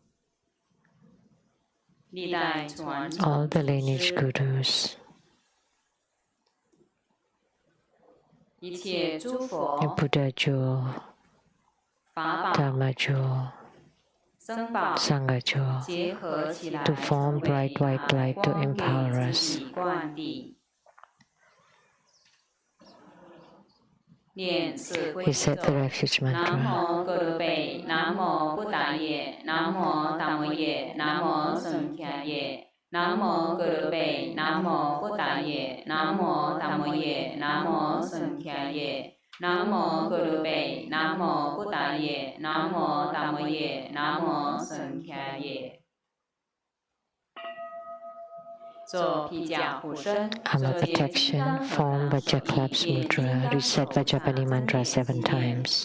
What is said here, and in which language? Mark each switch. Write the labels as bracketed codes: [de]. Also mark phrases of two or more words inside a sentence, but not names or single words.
[en] all the lineage Gurus, and Buddha Jewel, Dharma Jewel, Sangha Jewel, to form bright white light to empower us. We said the refuge mantra. [pi] Namo Gurube, Namo Buddhaye, Namo Dhammaye, Namo Sankhyaye. Namo Gurube, Namo Buddhaye, Namo Dhammaye, Namo Sankhyaye. Namo Gurube, Namo Buddhaye, Namo Dhammaye, Namo Sankhyaye. [en] Armor protection, form Vajraklaps mudra, reset Vajrapani mantra 7 times.